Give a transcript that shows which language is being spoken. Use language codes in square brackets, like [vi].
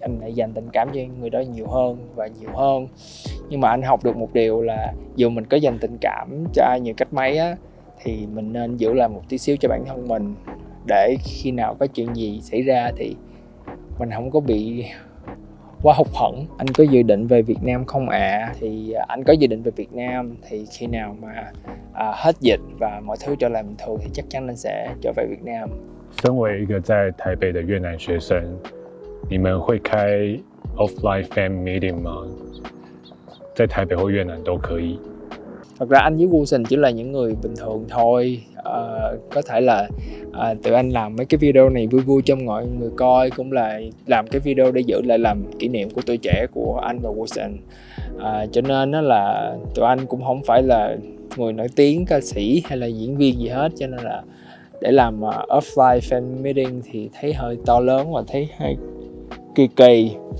[vi] Anh lại dành tình cảm cho người đó nhiều hơn và nhiều hơn. Nhưng mà anh học được một điều là dù mình có dành tình cảm cho ai nhiều cách mấy thì mình nên giữ lại một tí xíu cho bản thân mình, để khi nào có chuyện gì xảy ra thì mình không có bị quá hụt hẫng. Anh có dự định về Việt Nam không ạ? Thì anh có dự định về Việt Nam, thì khi nào mà hết dịch và mọi thứ trở lại bình thường thì chắc chắn anh sẽ trở về Việt Nam. [zh] 身为一个在台北的越南学生，你们会开 offline fan meeting 吗？在台北或越南都可以。 [vi] Thật ra anh với Wilson chỉ là những người bình thường thôi. Có thể là tụi anh làm mấy cái video này vui vui cho mọi người coi, cũng là làm cái video để giữ lại làm kỷ niệm của tuổi trẻ của anh và Wilson. Cho nên là tụi anh cũng không phải là người nổi tiếng, ca sĩ hay là diễn viên gì hết, cho nên là để làm offline fan meeting thì thấy hơi to lớn và thấy hơi kỳ.